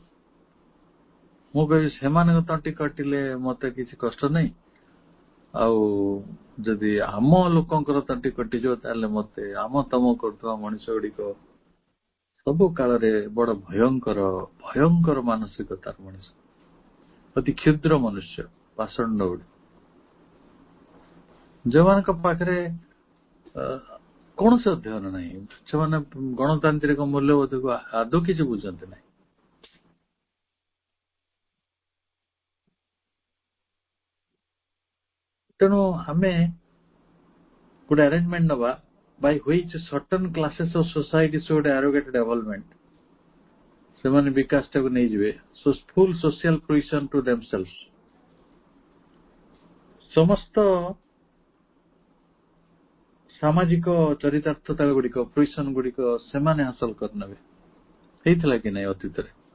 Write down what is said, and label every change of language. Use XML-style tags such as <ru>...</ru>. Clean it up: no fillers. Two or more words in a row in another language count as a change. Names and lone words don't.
<or>ମୁଁ କହିବି ସେମାନଙ୍କ ତଣ୍ଟି କଟିଲେ ମତେ କିଛି କଷ୍ଟ ନାହିଁ, ଆଉ ଯଦି ଆମ ଲୋକଙ୍କର ତଣ୍ଟି କଟିଯିବ, ତାହେଲେ ମତେ ଆମ ତମ କରୁଥିବା ମଣିଷ ଗୁଡିକ ସବୁ କାଳରେ ବଡ ଭୟଙ୍କର ମାନସିକତାର ମଣିଷ, ଅତି କ୍ଷୁଦ୍ର ମନୁଷ୍ୟ, ପାଷଣ୍ଡ ଗୁଡିକ, ଯେଉଁମାନଙ୍କ ପାଖରେ କୌଣସି ଅଧ୍ୟୟନ ନାହିଁ, ସେମାନେ ଗଣତାନ୍ତ୍ରିକ ମୂଲ୍ୟବୋଧକୁ ଆଦୌ କିଛି ବୁଝନ୍ତି ନାହିଁ। ତେଣୁ ଆମେ ଗୋଟେ ଆରେଞ୍ଜମେଣ୍ଟ ନବା</or> <en>by which certain classes of society should arrogate development।</en> <or>ସେମାନେ ବିକାଶଟାକୁ ନେଇଯିବେ,</or> <en>full social fruition to themselves।</en> <or>ସମସ୍ତ ସାମାଜିକ ଚରିତାର୍ଥତା ଗୁଡିକ, fruition ଗୁଡିକ ସେମାନେ ହାସଲ କରିନେବେ। ହେଇଥିଲା କି ନାହିଁ ଅତୀତରେ?</or>